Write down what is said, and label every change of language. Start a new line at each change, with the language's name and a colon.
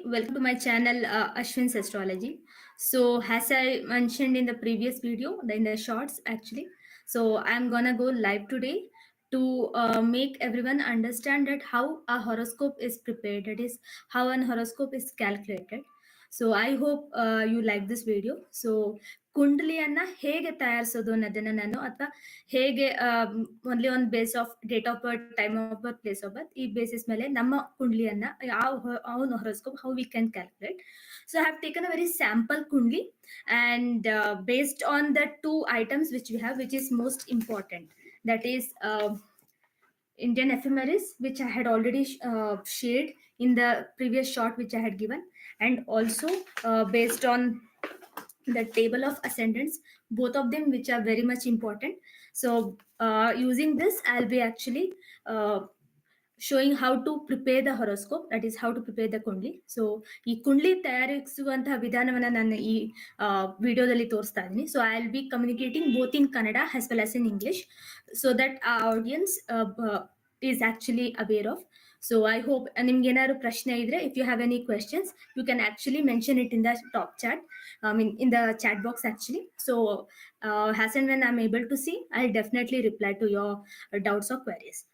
English: Welcome to my channel Ashwin's Astrology. So, as I mentioned in the previous video, in the shorts actually, so I'm gonna go live today to make everyone understand that how a horoscope is prepared. That is how an horoscope is calculated. So, I hope you like this video. So,
Kannada: ಕುಂಡಲಿಯನ್ನ ಹೇಗೆ ತಯಾರಿಸೋದು ಅನ್ನೋದನ್ನ ನಾನು ಅಥವಾ ಹೇಗೆ
English: only on base of date of birth, time of birth, place of birth,
Kannada: ಈ basis ಮೇಲೆ ನಮ್ಮ ಕುಂಡ್ಲಿಯನ್ನ ಅವನ
English: Horoscope how we can calculate. So I have taken a very sample kundli and based on the two items which we have, which is most important, that is Indian ephemeris, which I had already shared in the previous short which I had given, and also based on the table of ascendants, both of them which are very much important. So using this I'll be actually showing how to prepare the horoscope, that is how to prepare the kundli.
Kannada: So ಈ ಕುಂಡ್ಲಿ ತಯಾರಿಸುವಂತಹ ವಿಧಾನವನ್ನ ನಾನು ಈ ವಿಡಿಯೋದಲ್ಲಿ ತೋರಿಸ್ತಾ ಇದ್ದೀನಿ.
English: So I'll be communicating both in Kannada as well as in English so that our audience is actually aware of. So I hope
Kannada: ನಿಮ್ಗೆ ಏನಾದ್ರು ಪ್ರಶ್ನೆ ಇದ್ರೆ,
English: if you have any questions, you can actually mention it in the top chat, I mean in the chat box actually. So as and when I'm able to see, I'll definitely reply to your doubts or queries.